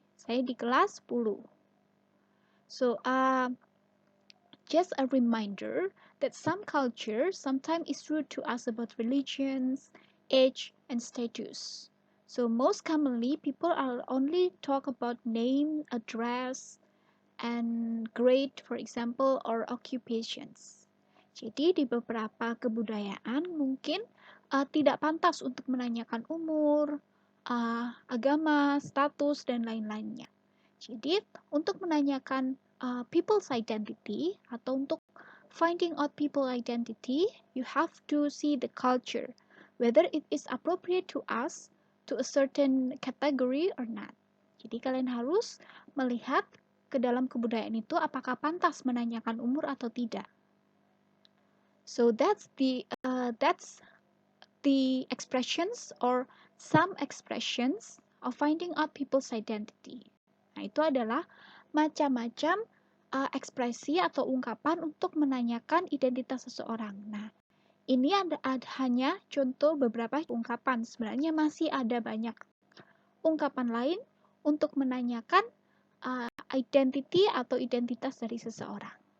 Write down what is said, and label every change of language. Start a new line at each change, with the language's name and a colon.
Indonesian: Saya di kelas 10.
English: So, just a reminder that some cultures sometimes is rude to us about religions, age, and status. So most commonly, people are only talk about name, address, and grade, for example, or occupations.
Indonesian: Jadi di beberapa kebudayaan mungkin tidak pantas untuk menanyakan umur, agama, status, dan lain-lainnya. Jadi untuk menanyakan
English: people's identity atau untuk finding out people identity, you have to see the culture, whether it is appropriate to us to a certain category or not.
Indonesian: Jadi kalian harus melihat ke dalam kebudayaan itu apakah pantas menanyakan umur atau tidak.
English: So that's the expressions or some expressions of finding out people's identity.
Indonesian: Nah, itu adalah macam-macam ekspresi atau ungkapan untuk menanyakan identitas seseorang. Nah, ini hanya contoh beberapa ungkapan. Sebenarnya masih ada banyak ungkapan lain untuk menanyakan identity atau identitas dari seseorang.